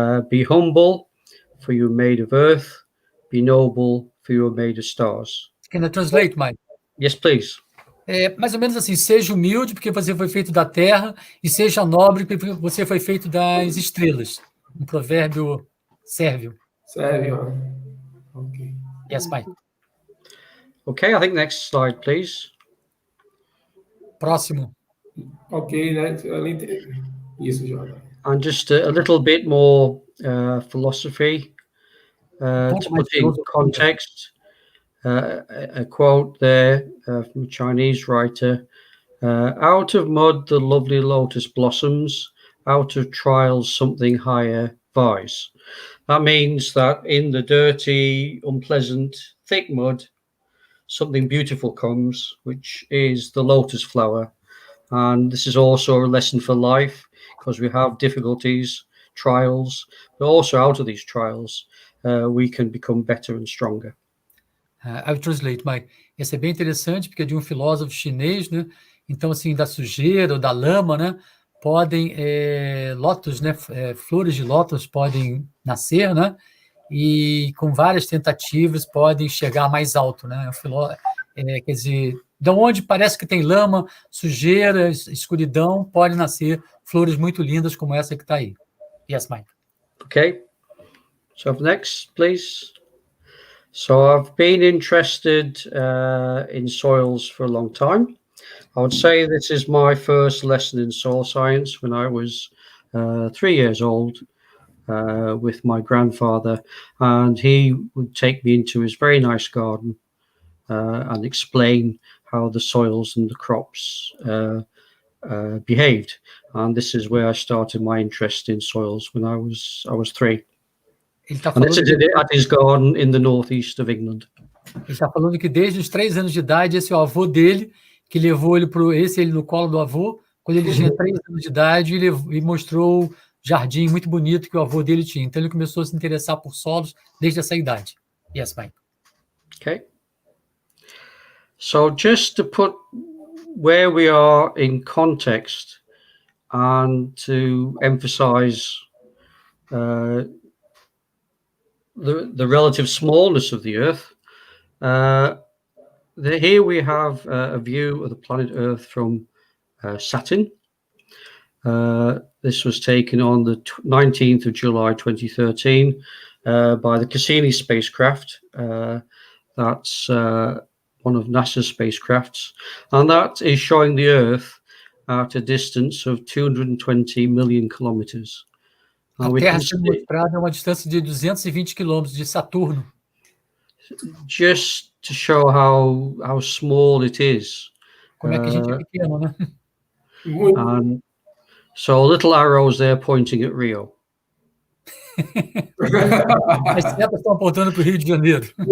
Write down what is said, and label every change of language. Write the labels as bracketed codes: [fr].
[en] Be humble, for you are made of earth. Be noble, for you are made of stars. Can I translate, Mike? Yes, please. [pt] Mais ou menos assim, seja humilde, porque você foi feito da terra, e seja nobre, porque você foi feito das estrelas. Um provérbio sérvio. Sérvio. Ok. [en] Yes, Mike. Okay, I think next slide, please. [pt] Próximo. Ok, né? Isso, Jordan. [en] And just a little bit more philosophy to put in context. A quote there from a Chinese writer, out of mud the lovely lotus blossoms, out of trials something higher vies. That means that in the dirty, unpleasant, thick mud, something beautiful comes, which is the lotus flower. And this is also a lesson for life, because we have difficulties, trials, but also out of these trials, we can become better and stronger. I will translate, Mike. [pt] Esse é bem interessante, porque é de um filósofo chinês, né? Então, assim, da sujeira ou da lama, né? Podem, lótus, né? Flores de lótus podem nascer, né? E com várias tentativas podem chegar mais alto, né? Quer dizer, de onde parece que tem lama, sujeira, escuridão, pode nascer flores muito lindas como essa que está aí. [en] Yes, Mike. Okay. So next, please. So I've been interested in soils for a long time. I would say this is my first lesson in soil science when I was 3 years old with my grandfather, and he would take me into his very nice garden and explain how the soils and the crops behaved. And this is where I started my interest in soils when I was 3. And this is at his garden in the northeast of England. [pt] Ele está falando que desde os 3 anos de idade, esse é o avô dele, que levou ele ele no colo do avô, quando ele tinha 3 anos de idade, e mostrou o jardim muito bonito que o avô dele tinha. Então ele começou a se interessar por solos desde essa idade. [en] Yes, Mike. Okay. So just to put where we are in context and to emphasize the relative smallness of the Earth, here we have a view of the planet Earth from Saturn. This was taken on the 19th of July 2013 by the Cassini spacecraft. That's one of NASA's spacecrafts, and that is showing the Earth at a distance of 220 million kilometers. [pt] A Terra sendo mostrada a uma distância de 220 quilômetros de Saturno. [en] Just to show how small it is. [pt] Como é que a gente é pequeno, né? [en] And so little arrows there pointing at Rio. [pt] As setas estão apontando para o Rio de Janeiro.